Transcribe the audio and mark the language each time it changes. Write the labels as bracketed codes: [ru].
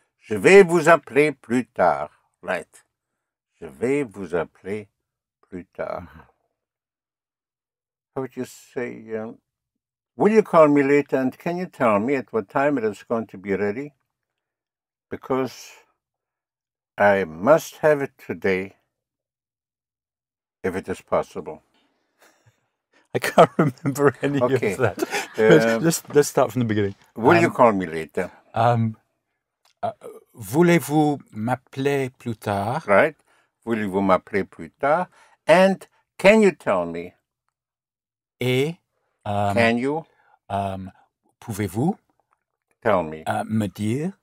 [fr] Je vais vous appeler plus tard. Right. Je vais vous appeler plus tard. [en] How would you say, will you call me later and can you tell me at what time it is going to be ready? Because I must have it today, if it is possible. I can't remember any of that. Let's start from the beginning. Will you call me later? [fr] Voulez-vous m'appeler plus tard? [en] Right. [fr] Voulez-vous m'appeler plus tard? [en] And can you tell me? [fr] Et [en] can you? [fr] Pouvez-vous [en] tell me? [fr] Me dire?